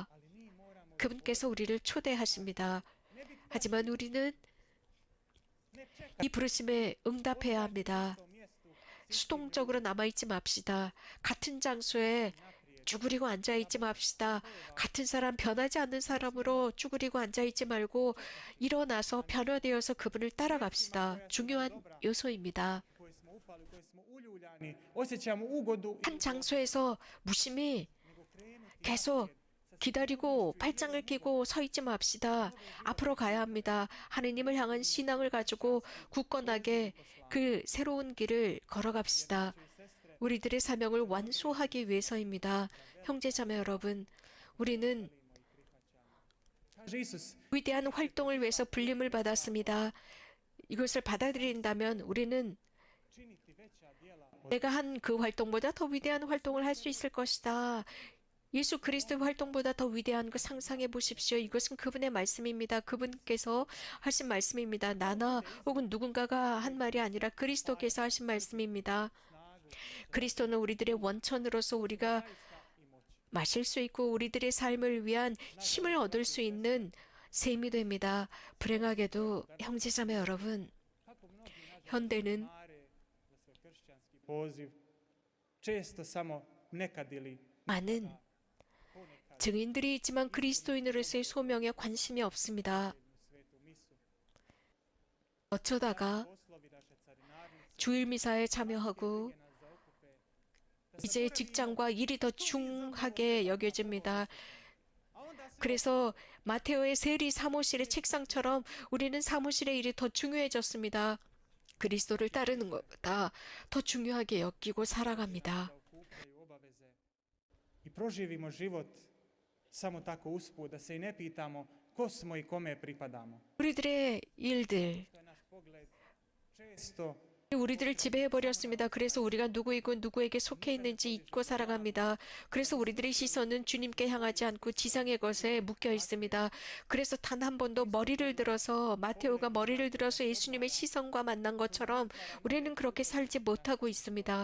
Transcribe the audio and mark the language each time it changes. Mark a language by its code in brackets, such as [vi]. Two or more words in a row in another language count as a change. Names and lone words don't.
[ko] 그분께서 우리를 초대하십니다. 하지만 우리는 이 부르심에 응답해야 합니다. 수동적으로 남아있지 맙시다. 같은 장소에 쭈그리고 앉아있지 맙시다. 같은 사람, 변하지 않는 사람으로 쭈그리고 앉아있지 말고 일어나서 변화되어서 그분을 따라갑시다. 중요한 요소입니다. [hr] Koji smo upali, koji smo uljuljani, osjećamo ugodu [ko] 한 장소에서 무심히 계속 기다리고 팔짱을 끼고 서 있지 맙시다. 앞으로 가야 합니다. 하느님을 향한 신앙을 가지고 굳건하게 그 새로운 길을 걸어갑시다. 우리들의 사명을 완수하기 위해서입니다. 형제자매 여러분, 우리는 [hr] kaže Isus, [ko] 위대한 활동을 위해서 불림을 받았습니다. 이것을 받아들인다면 우리는 [hr] činiti veća djela od [ko] 내가 한 그 활동보다 더 위대한 활동을 할 수 있을 것이다. 예수 그리스도의 활동보다 더 위대한 것 상상해 보십시오. 이것은 그분의 말씀입니다. 그분께서 하신 말씀입니다. 나나 혹은 누군가가 한 말이 아니라 그리스도께서 하신 말씀입니다. 그리스도는 우리들의 원천으로서 우리가 마실 수 있고 우리들의 삶을 위한 힘을 얻을 수 있는 셈이 됩니다. 불행하게도 형제자매 여러분, 현대는 [hr] poziv često samo nekad ili [ko] 많은 증인들이 있지만 그리스도인으로서의 소명에 관심이 없습니다. 어쩌다가 주일 미사에 참여하고 이제 직장과 일이 더 중하게 여겨집니다. 그래서 마테오의 세리 사무실의 책상처럼 우리는 사무실의 일이 더 중요해졌습니다. 그리스도를 따르는 것보다 더 중요하게 여기고 살아갑니다. [hr] i proživimo život samo tako usput da se i ne pitamo ko smo i kome pripadamo. [ko] 우리들의 일들, [hr] To je naš pogled često [ko] 우리들을 지배해버렸습니다. 그래서 우리가 누구이고 누구에게 속해 있는지 잊고 살아갑니다. 그래서 우리들의 시선은 주님께 향하지 않고 지상의 것에 묶여 있습니다. 그래서 단 한 번도 머리를 들어서 마테오가 머리를 들어서 예수님의 시선과 만난 것처럼 우리는 그렇게 살지 못하고 있습니다.